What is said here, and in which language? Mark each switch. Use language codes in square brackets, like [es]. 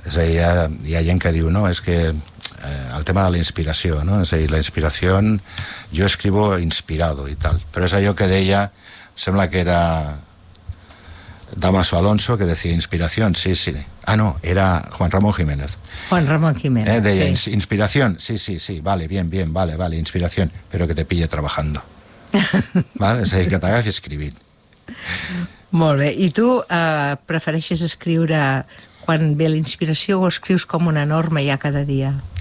[ca] És a dir, hi ha gent que diu, no, és que el tema de la inspiració, no? És a dir, la inspiració, [es] jo escribo inspirado [ca] i tal, però és allò que deia, sembla que era Damaso Alonso, [es] que decía inspiración, sí, sí. [ca] Ah, no, era Juan Ramón Jiménez. Juan Ramón Jiménez, deia, sí. [es] Inspiración, sí, sí, sí, vale, bien, bien, vale, vale, inspiración, pero que te pille trabajando. [ca] Vale, és a dir, que t'agafi escrivint. Molt bé. I tu prefereixes escriure quan ve la inspiració o escrius com una norma ja cada dia?